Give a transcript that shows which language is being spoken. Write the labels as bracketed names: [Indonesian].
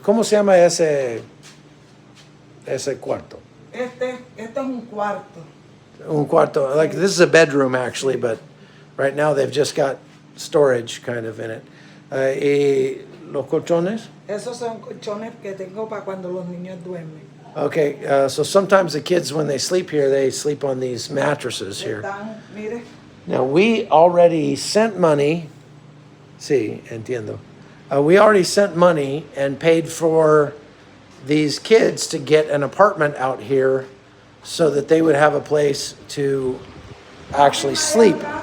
[Spanish] ¿Cómo se llama ese cuarto? Este es un cuarto. Un cuarto. [English] Like this is a bedroom actually, but right now they've just got storage kind of in it. [Spanish] ¿Y los colchones? Esos son colchones que tengo para cuando los niños duermen. [English] Okay, so sometimes the kids, when they sleep here, they sleep on these mattresses here. [Spanish] Mire. [English] Now, we already sent money. [Spanish] Sí, entiendo. [English] We already sent money and paid for these kids to get an apartment out here so that they would have a place to actually sleep.